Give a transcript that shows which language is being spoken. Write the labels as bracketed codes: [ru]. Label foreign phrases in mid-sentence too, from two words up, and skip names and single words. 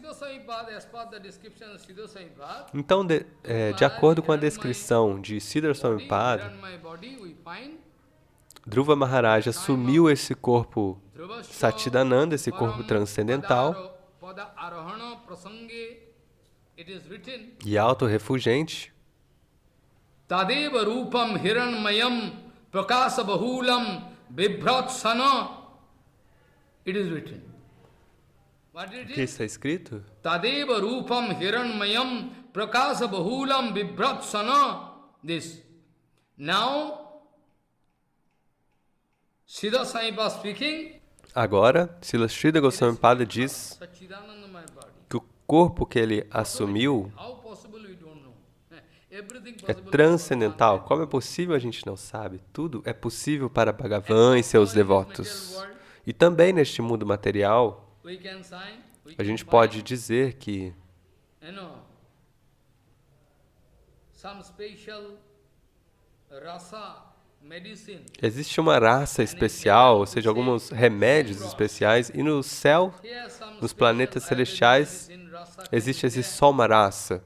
[pt] Então, de acordo com a descrição de Siddhar Swamipada, Dhruva Maharaj assumiu esse corpo Satchidananda, esse corpo transcendental, e autorrefugente. [sa] Tadeva rupam hiranmayam prakasa bahulam bibhratsana. [en] It is written. [pt] O que está escrito? [sa] Tadeva rupam hiranmayam prakasa bahulam bibhratsana. [en] This. Now, Siddha Saipa speaking. [pt] Agora, Srila Sridhar Goswami Pada diz que o corpo que ele assumiu é transcendental. Como é possível, a gente não sabe. Tudo é possível para Bhagavan e seus devotos. E também neste mundo material, a gente pode dizer que existe uma raça especial, ou seja, alguns remédios especiais, e no céu, nos planetas celestiais, existe esse Soma raça.